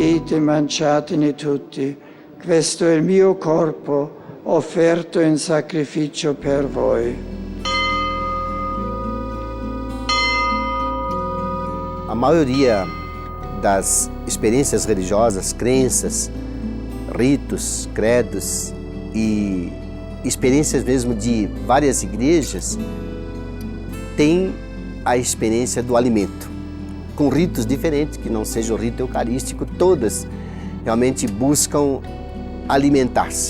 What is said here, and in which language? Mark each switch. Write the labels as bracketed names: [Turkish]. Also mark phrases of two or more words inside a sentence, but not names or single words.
[Italian] prendete e mangiatene tutti. Questo è il mio corpo, offerto in sacrificio per voi. [Portuguese] A maioria das experiências religiosas, crenças, ritos, credos e experiências mesmo de várias igrejas tem a experiência do alimento, com ritos diferentes, que não seja o rito eucarístico, todas realmente buscam alimentar-se.